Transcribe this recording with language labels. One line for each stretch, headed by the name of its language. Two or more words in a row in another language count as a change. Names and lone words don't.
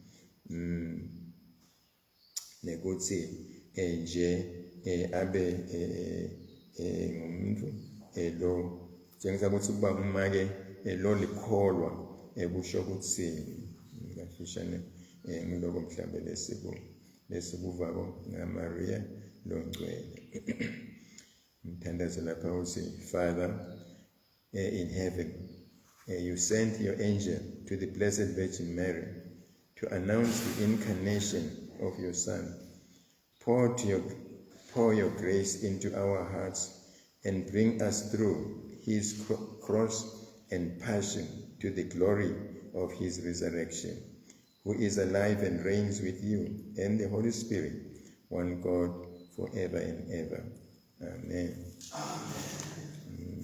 Swati: nekuthi nje abe ngumuntu lo tshengisa ukuthi ukuba ngumake lo likholwa kusho ukuthi kafishane ngiloko mhlambe lesikuvako ngaMaria longcwele. Mthandazo lapha uthi,
English: Father in heaven, you sent your angel to the Blessed Virgin Mary to announce the incarnation of your Son. Pour your grace into our hearts and bring us through his cross and passion to the glory of his resurrection, who is alive and reigns with you and the Holy Spirit, one God, forever and ever. Amen. Amen.